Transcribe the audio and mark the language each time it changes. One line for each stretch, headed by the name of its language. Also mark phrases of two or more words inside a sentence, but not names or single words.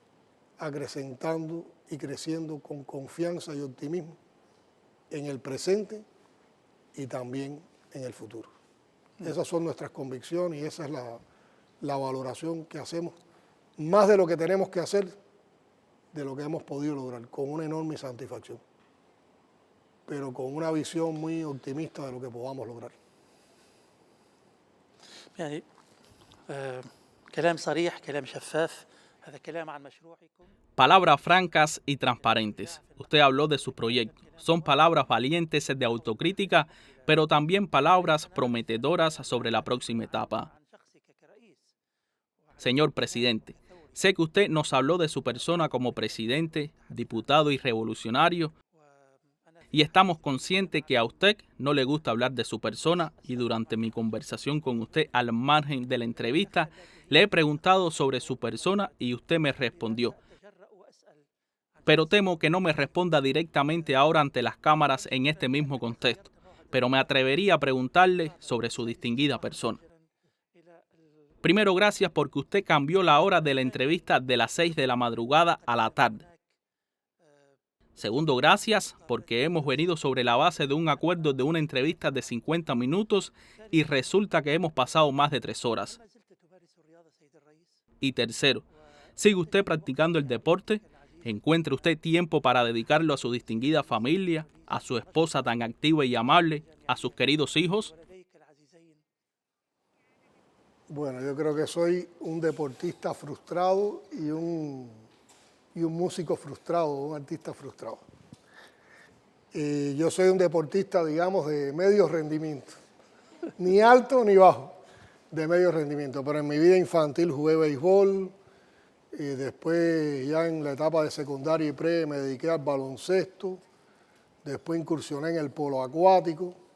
Spanish: Estamos acrecentando y creciendo con confianza y optimismo en el presente y también en el futuro. Esas son nuestras convicciones y esa es la valoración que hacemos, más de lo que tenemos que hacer, de lo que hemos podido lograr, con una enorme satisfacción, pero con una visión muy optimista de lo que podamos lograr.
Arabic: يعني كلام صريح، كلام شفاف، هذا كلام عن مشروعكم.
Spanish: Palabras francas y transparentes. Usted habló de su proyecto. Son palabras valientes de autocrítica, pero también palabras prometedoras sobre la próxima etapa.
Arabic: عن شخصك كرئيس.
Spanish: Señor presidente, sé que usted nos habló de su persona como presidente, diputado y revolucionario, y estamos conscientes que a usted no le gusta hablar de su persona, y durante mi conversación con usted al margen de la entrevista, le he preguntado sobre su persona y usted me respondió.
Arabic: أتجرأ وأسأل
Spanish: Pero temo que no me responda directamente ahora ante las cámaras en este mismo contexto, pero me atrevería a preguntarle sobre su distinguida persona.
Arabic: إلى
Spanish: Primero, gracias porque usted cambió la hora de la entrevista de las 6 de la madrugada a la tarde. Segundo, gracias porque hemos venido sobre la base de un acuerdo de una entrevista de 50 minutos y resulta que hemos pasado más de 3 horas.
Arabic: ما زلت تمارس الرياضة سيد الرئيس.
Spanish: Y tercero, ¿sigue usted practicando el deporte? ¿Encuentra usted tiempo para dedicarlo a su distinguida familia, a su esposa tan activa y amable, a sus queridos hijos?
Arabic: ولديك العزيزين.
Spanish: Bueno, yo creo que soy un deportista frustrado y un músico frustrado, un artista frustrado. Yo soy un deportista, digamos, de medio rendimiento, ni alto ni bajo, de medio rendimiento, pero en mi vida infantil jugué béisbol, y después ya en la etapa de secundaria y pre me dediqué al baloncesto, después incursioné en el polo acuático.